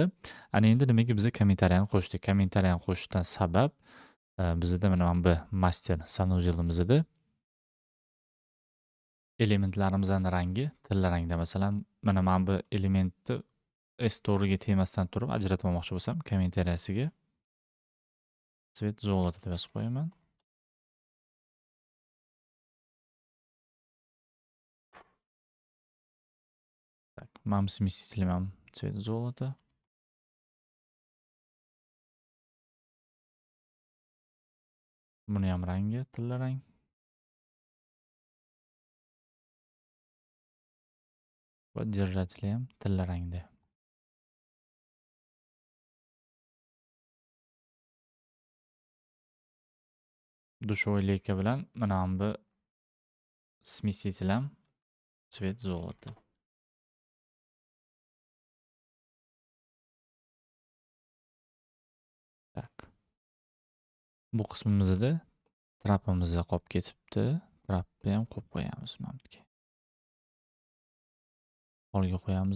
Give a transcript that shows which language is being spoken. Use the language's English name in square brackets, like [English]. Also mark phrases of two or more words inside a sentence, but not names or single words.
[Uzbek] Ana endi nimaga biz kommentariyani qo'shdik? Kommentariyani qo'shishdan sabab bizda mana bu master sanuzelimizda elementlarimizning rangi tilla rangda. Masalan, mana bu elementni S-to'g'riga tegmasdan turib ajratmoqchi bo'lsam, kommentariyasiga [Russian] цвет золота [Uzbek] deb yozib qo'yaman. [Russian] Так, mam смесителем ham цвет золота. [Uzbek] Buni ham rangi tilla rang. Va держатель ham tilla rangda. Dushovoy leka bilan mana bu смеситель ham [Russian] цвет золота. [Uzbek] Так. Bu qismimizda trapimiz qolib ketibdi. Trapni ham qo'yib qo'yamiz mana bu yerga. Polga qo'yamiz.